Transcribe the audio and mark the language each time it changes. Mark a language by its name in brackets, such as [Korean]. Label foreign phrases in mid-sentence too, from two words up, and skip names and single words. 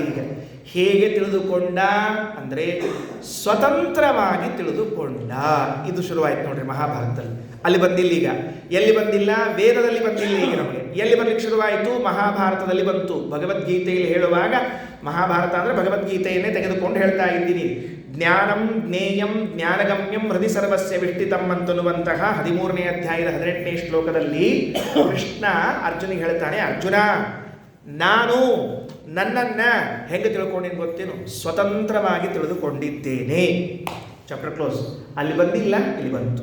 [Kannada] ಈಗ ಹೇಗೆ ತಿಳಿದುಕೊಂಡ ಅಂದರೆ ಸ್ವತಂತ್ರವಾಗಿ ತಿಳಿದುಕೊಂಡ. ಇದು ಶುರುವಾಯಿತು ನೋಡ್ರಿ ಮಹಾಭಾರತದಲ್ಲಿ. ಅಲ್ಲಿ ಬಂದಿಲ್ಲ. ಈಗ ಎಲ್ಲಿ ಬಂದಿಲ್ಲ? ವೇದದಲ್ಲಿ ಬಂದಿಲ್ಲ. ಈಗ ನಮಗೆ ಎಲ್ಲಿ ಬರ್ಲಿಕ್ಕೆ ಶುರುವಾಯಿತು? ಮಹಾಭಾರತದಲ್ಲಿ ಬಂತು. ಭಗವದ್ಗೀತೆಯಲ್ಲಿ ಹೇಳುವಾಗ ಮಹಾಭಾರತ ಅಂದರೆ ಭಗವದ್ಗೀತೆಯನ್ನೇ ತೆಗೆದುಕೊಂಡು ಹೇಳ್ತಾ ಇದ್ದೀನಿ. [Sanskrit] ಜ್ಞಾನಂ ಜ್ಞೇಯಂ ಜ್ಞಾನಗಮ್ಯಂ ಹೃದಯ ಸರ್ವಸ್ಯ ವಿಷ್ಟಿತಂ [Kannada] ಅಂತನ್ನುವಂತಹ 13ನೇ ಅಧ್ಯಾಯದ 18ನೇ ಶ್ಲೋಕದಲ್ಲಿ ಕೃಷ್ಣ ಅರ್ಜುನಿಗೆ ಹೇಳ್ತಾನೆ, ಅರ್ಜುನ, ನಾನು ನನ್ನನ್ನು ಹೆಂಗೆ ತಿಳ್ಕೊಂಡೇನು ಗೊತ್ತೇನು? ಸ್ವತಂತ್ರವಾಗಿ ತಿಳಿದುಕೊಂಡಿದ್ದೇನೆ. [English] chapter close. [Kannada] ಅಲ್ಲಿ ಬಂದಿಲ್ಲ, ಇಲ್ಲಿ ಬಂತು.